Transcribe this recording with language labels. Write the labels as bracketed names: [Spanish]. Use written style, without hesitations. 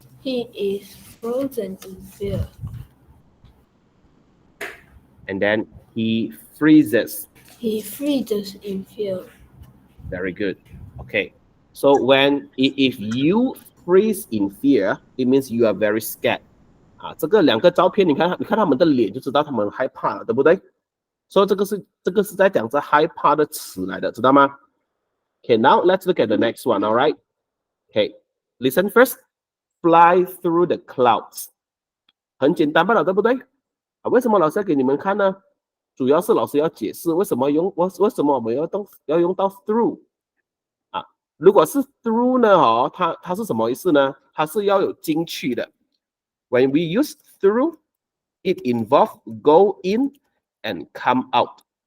[English] He is frozen in fear. And then he freezes. He freezes in fear. Very good. Okay. So if you freeze in fear, it means you are very scared. [Chinese] 啊，这个两个照片，你看他们的脸就知道他们害怕了，对不对？所以这个是在讲这害怕的词来的，知道吗 ？ [English] Okay, now let's look at the next one. All right. Okay, listen first. Fly through the clouds. [Chinese] 很简单罢了，对不对？啊，为什么老师要给你们看呢？主要是老师要解释为什么我们要用到 through 啊？如果是 through 呢？哦，它是什么意思呢？它是要有进去的。 [English] When we use through, it involves go in and come out.